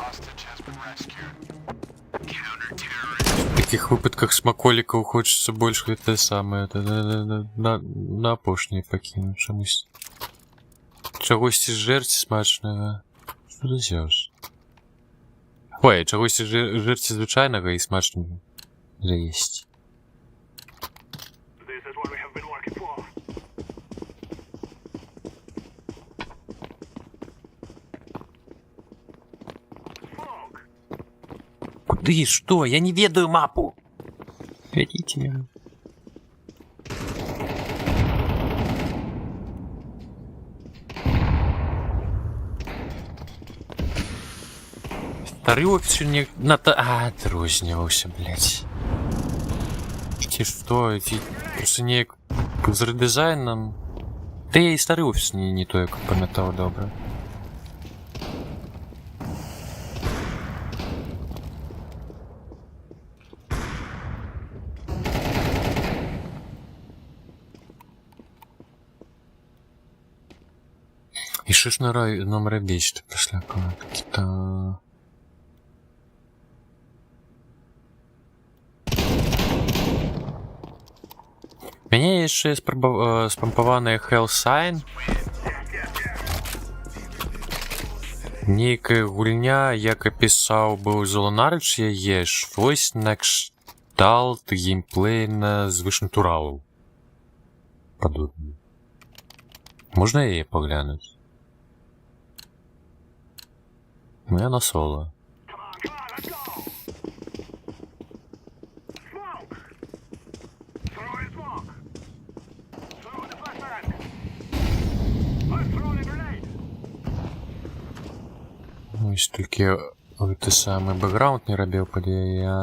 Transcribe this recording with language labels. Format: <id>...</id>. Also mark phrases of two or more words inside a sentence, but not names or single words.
<be>В таких выпадках смаколікаў хочацца больш гэтае самае на апошняе пакінуць чамусь. Чагосьці зжэрці смачнага. Што за зёж? Ой, чагосьці зжэрці звычайнага і смачнага заесці.</be> <en>This is what we have been working for. Smoke.</en> <be>Куды? Что? Я не ведаю мапу!</be> <ru>Ведите меня.</ru> <be>Стары офіс не адрозніваўся, блядь. Ці што, ці просто неяк з рэдызайнам. Та я і стары офіс не то, як памятаў добра.</be> <uk>І що ж нам робіць після кнопки? Та...</uk> <be>Мяне яшчэ спампаваная Hell Sign. Нейкая гульня, як апісаў быў Золонарыч яе, щось на кшталт геймплейна звышнатуралу. Падобна. Можна яе паглянуць? Ну, я на соло.</be> <uk>Ось тільки той самий бекграунд не робив, поді я...</uk>